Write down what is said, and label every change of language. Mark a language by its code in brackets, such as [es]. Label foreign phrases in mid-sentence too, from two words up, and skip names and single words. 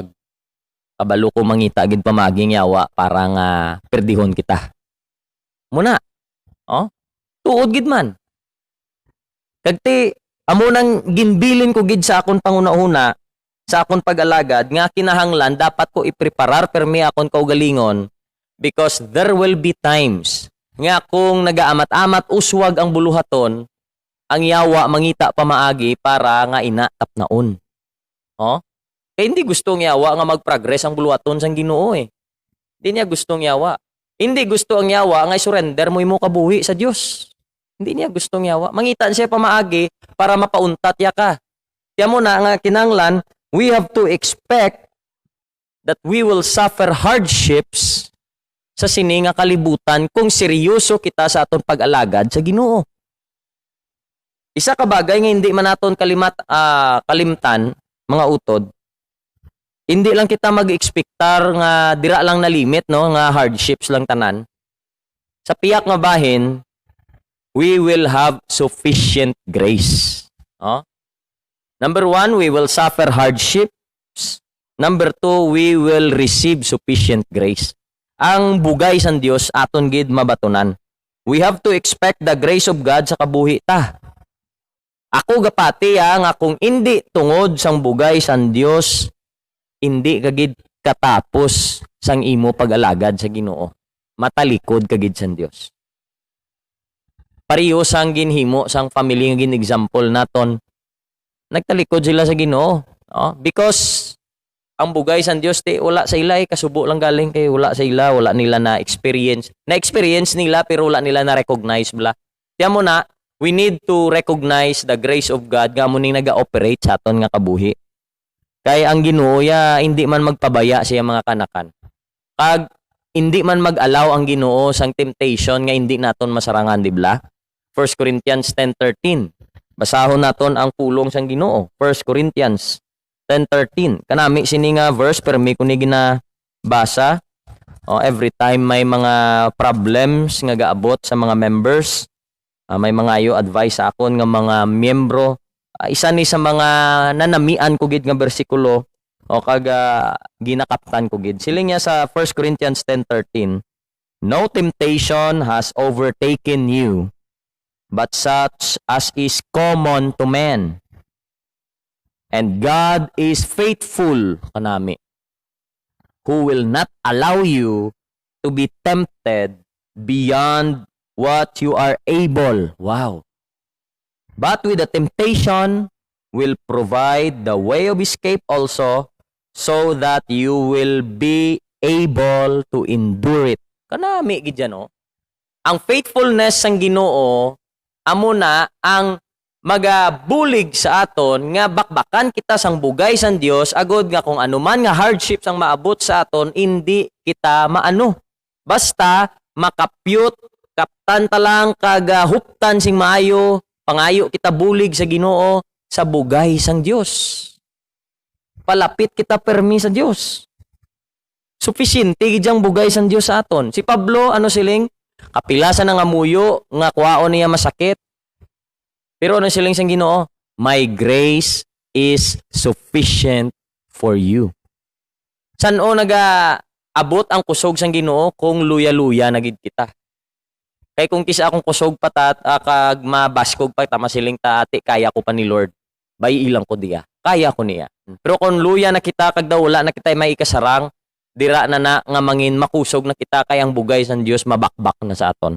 [hil] Kabalo ko mangita gid pamaging yawa para nga perdihon kita. Muna. Oh? Tuod gid man. Kagti amo nang ginbilin ko gid sa akon panguna-una sa akon pag-alagad nga kinahanglan dapat ko ipreparar permi akon kaugalingon [en] because there will be times [hil] nga kung nagaamat-amat uswag ang buluhaton ang yawa mangita pa maagi para nga inatap naon. Oh? Kaya hindi gustong yawa nga mag-progress ang buluhaton sang Ginoo eh. Hindi niya gustong yawa. Hindi gusto ang yawa nga surrender mo imo kabuhi sa Dios. Hindi niya gustong yawa. Mangitan siya pa maagi para mapauntat ya ka. Kaya mo na nga kinanglan, [en] we have to expect that we will suffer hardships [hil] sa sini nga kalibutan kung seryoso kita sa aton pag-alagad sa Ginoo. Isa ka bagay nga hindi man naton kalimtan, mga utod, hindi lang kita mag-expectar nga dira lang na limit, no, nga hardships lang tanan. Sa piyak nga bahin, [en] we will have sufficient grace. Oh? Number 1, we will suffer hardships. Number 2, we will receive sufficient grace. [hil] Ang bugay sa Dios aton gid mabatunan. [en] We have to expect the grace of God [hil] sa kabuhi ta. Ako gapati nga kung hindi tungod sang bugay sa Dios, hindi kagid katapos sang imo pag-alagad sa Ginoo. Matalikod kagid sa Dios. Pareho sang ginhimo sang family nga gin-example naton. Nagtalikod sila sa Ginoo. Because ang bugay sa Dios wala sa ila kasubo lang galing kay wala sa ila, wala nila na experience. Na-experience nila pero wala nila na recognize bla. Tiyan mo na, [en] we need to recognize the grace of God [hil] nga mo ning naga-operate sa aton nga kabuhi. Kaya ang Ginoo hindi man magpabaya siya mga kanakan. Kag hindi man mag-allow ang Ginoo sang temptation nga hindi naton masarangan, di ba? 1 Corinthians 10:13. Basahon naton ang pulong sang Ginoo. 1 Corinthians 10:13. Kanami sini nga verse pero may kunig na basa. [en] Every time [hil] may mga problems nga gaabot sa mga members, may mga ayo advice sa akon nga mga miyembro. Isa ni sa mga nanamian ko gid nga bersikulo ginakaptan ko gid. Siling niya sa 1 Corinthians 10:13. [en] No temptation has overtaken you, but such as is common to men. And God is faithful kanami, who will not allow you to be tempted beyond what you are able. Wow. But with the temptation will provide the way of escape also, so that you will be able to endure it. [hil] Kanami gid yan, Ang faithfulness sang Ginoo amo na ang magabulig sa aton nga bakbakan kita sang bugay sang Dios agod nga kung anuman nga hardships ang maabot sa aton hindi kita maano. Basta makapyut kaptan ta lang huptan sing maayo, pangayo kita bulig sa Ginoo sa bugay sang Dios. Palapit kita permi sa Dios. Sufficiente gid ang bugay sang Dios sa aton. Si Pablo siling kapilasan nga muyo nga kuwaon niya masakit. Pero siling sang Ginoo, [en] my grace is sufficient for you. [hil] San-o abot ang kusog sang Ginoo kung luya-luya na gid kita. Kay kung kisa akong kusog patat kag mabaskog pa ta masiling ta ati kaya ko pa ni Lord. Bay ilang ko diya. Kaya ko niya. Pero kung luya na kita kag daw wala na kita may ikasarang, dira na nga mangin makusog na kita kay ang bugay sang Dios mabakbak na sa aton.